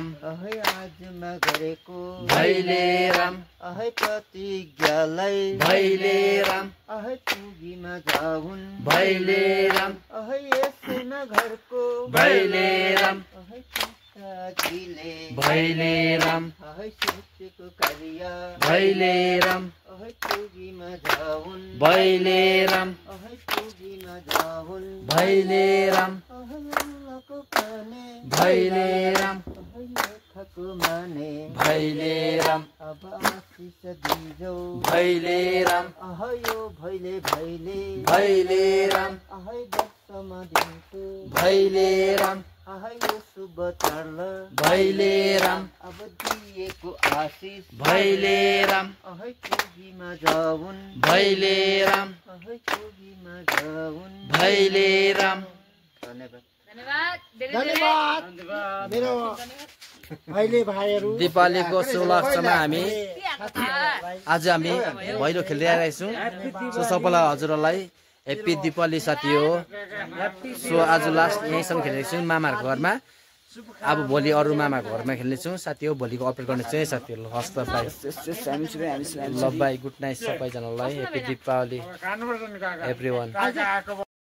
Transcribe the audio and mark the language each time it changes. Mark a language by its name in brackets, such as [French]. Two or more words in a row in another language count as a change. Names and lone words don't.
[Nepali] अहै आजमा गरेको भैले राम अहै प्रतिज्ञालाई भैले राम अहै पुगीमा जाउन् भैले राम अहै यसैमा घरको भैले राम अहै पिताजीले भैले राम अहै सोचेको कार्य भैले राम अहै पुगीमा जाउन् भैले राम अहै पुगीमा जाउन् भैले राम अहै अल्लाहको पाने भैले राम अहै लेखको माने भैले राम अब आशिष दिजौ भैले राम अहै यो भैले भैले भैले राम अहै दशमा दिन्छु भैले राम अहै यो शुभ चाड भैले राम अब दिएको आशिष भैले राम अहै पुगीमा जाउन् भैले राम अहै पुगीमा जाउन् भैले राम धन्यवाद धन्यवाद मेरो अहिले भाइहरू दिपावलीको शुभलक्षमा हामी आज हामी भैलो खेल्दै आइरहेछौँ सो सबैलाई हजुरहरूलाई हेप्पी दिपावली साथी हो सो आज लास्ट यहीँसम्म खेलेको छौँ मामाहरूको घरमा अब भोलि अरू मामाको घरमा खेल्नेछौँ साथी हो भोलिको अपडेट गर्नेछु है साथीहरू हस् त बाई ल बाई [English] good night [Nepali] सबैजनालाई हेप्पी दिपावली [English] every one